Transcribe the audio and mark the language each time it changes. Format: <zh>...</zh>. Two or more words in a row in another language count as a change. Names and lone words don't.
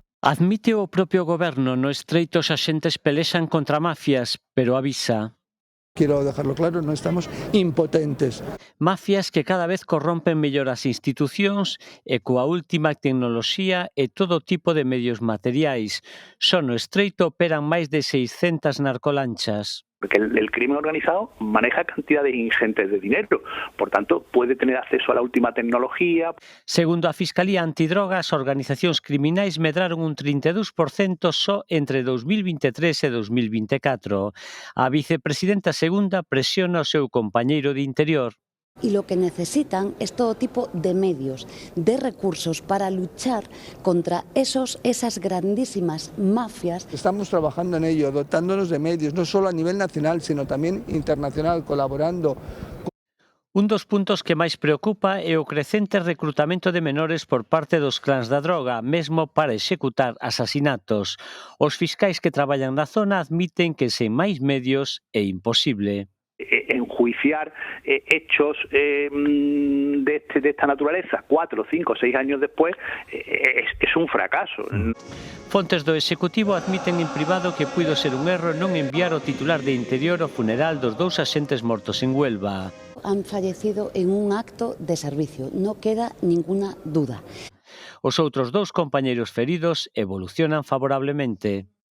<gl>Admite o propio goberno no Estreito os axentes pelexan contra mafias, pero avisa.</gl> <es>Quiero dejarlo claro, no estamos impotentes.</es> <gl>Mafias que cada vez corrompen mellor as institucións e coa última tecnoloxía e todo tipo de medios materiais. Só no Estreito operan máis de 600 narcolanchas.</gl> <es>Porque el crimen organizado maneja cantidades ingentes de dinero, por tanto puede tener acceso a la última tecnología.</es> <gl>Segundo a Fiscalía Antidrogas, as organizacións criminais medraron un 32% só entre 2023 e 2024. A vicepresidenta segunda presiona o seu compañeiro de Interior.</gl> <es>Y lo que necesitan es todo tipo de medios, de recursos para luchar contra esas grandísimas mafias. Estamos trabajando en ello, dotándonos de medios, no solo a nivel nacional, sino también internacional, colaborando.</es> <gl>Un dos puntos que máis preocupa é o crecente recrutamento de menores por parte dos clans da droga, mesmo para executar asasinatos. Os fiscais que traballan na zona admiten que sen máis medios é imposible.</gl> <es>Enjuiciar hechos de esta naturaleza 4, 5, 6 años después es un fracaso.</es> <gl>Fontes do Executivo admiten en privado que puido ser un erro non enviar o titular de Interior ao funeral dos 2 axentes mortos en Huelva.</gl> <es>Han fallecido en un acto de servicio, no queda ninguna duda.</es> <gl>Os outros 2 compañeiros feridos evolucionan favorablemente.</gl>